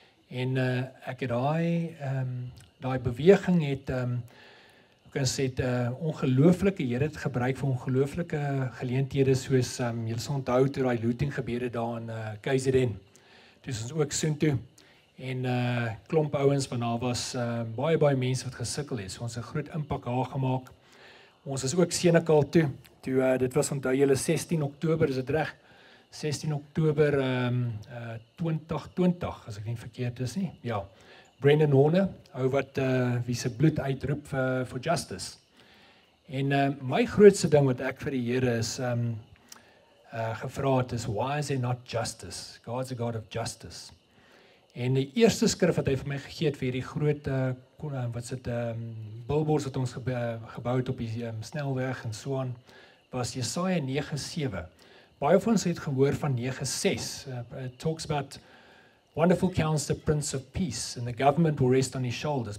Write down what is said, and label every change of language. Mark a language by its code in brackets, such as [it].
[af] En ek het daai beweging het, kan sê, ongelooflike, Here het gebruik vir ongelooflike geleenthede, soos, julle sal onthou toe daai looting gebeure daar in KZN, toe is ons ook soontoe, en klomp ouens, want daar was baie mense wat gesukkel het, so ons het 'n groot impak daar gemaak. Ons is ook Senekal toe, dit was, onthou julle, 16 Oktober, is dit reg? 16 Oktober 2020, as ek nie verkeerd is nie, ja. Brendan Horne, ou wat wie se bloed uitroep [en] for justice. [af] En my grootste ding wat ek vir die Here is gevra het, is [en] why is there not justice? God's a God of justice. [af] En die eerste skrif wat hy vir my gegee het vir hierdie groot billboards wat ons gebou het op die snelweg en so aan, was Jesaja 9:7. Baie van ons het gehoor van 9:6. [en] It talks about wonderful Counselor, Prince of Peace, and the government will rest on his shoulders.